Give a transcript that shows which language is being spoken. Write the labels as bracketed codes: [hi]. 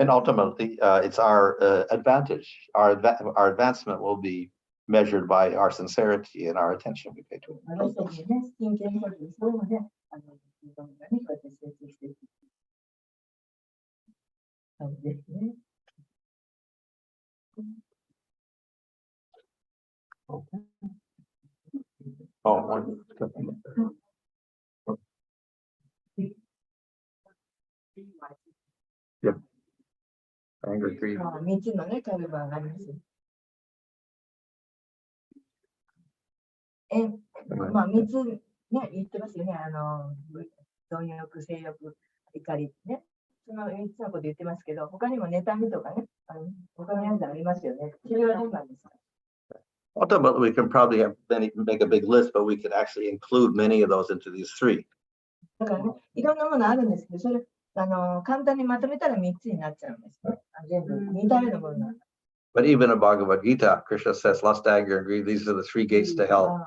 [en] And ultimately, it's our advantage. Our advancement will be measured by our sincerity and our attention we pay to it. [ja] 私たちね、真剣にそういうので、自分がね、こうやって成長していく感じですね。 [en] Oh, one. Yep. Anger, greed. [ja] 3つのね、カルバがあります。まあ、3つね、言ってますよね。貪欲、性欲、怒りね。その3つのこと言ってますけど、他にも妬みとかね、他のやつありますよね。それはどうなんですか？ [en] Ultimately, we can probably make a big list, but we could actually include many of those into these three. [ja] だからね、いろんなものあるんですけど、それ、簡単にまとめたら3つになっちゃうんですね。全部似たようなものなんだ。 [en] But even in Bhagavad Gita, Krishna says lust, anger, and greed, these are the three gates to hell.